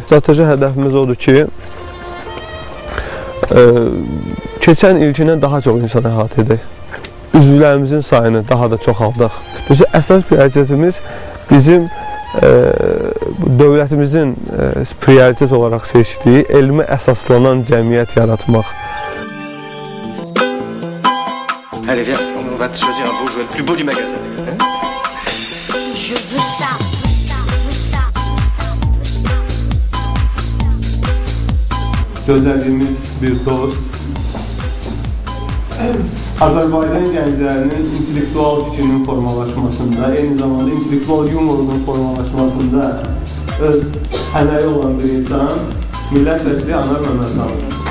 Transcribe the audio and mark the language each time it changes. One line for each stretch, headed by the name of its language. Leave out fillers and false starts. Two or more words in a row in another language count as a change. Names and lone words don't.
Azerbaijani: Strateji hədəfimiz odur ki, keçən ilkindən daha çox insan əhatə edək. Üzvlərimizin sayını daha da çoxaldaq. Əsas prioritetimiz bizim dövlətimizin prioritet olaraq seçdiyi elmə əsaslanan cəmiyyət yaratmaq.
French: Allez, viens, on va te choisir un beau jouet, le plus beau du magasin. Je veux ça.
Azerbaijani: Gözlədiyimiz bir dost, Azərbaycan gənclərinin intellektual fikrinin formalaşmasında, eyni zamanda intellektual yumorunun formalaşmasında öz əməyi olan bir insan, millət vəkili Anar Məmmədxanov.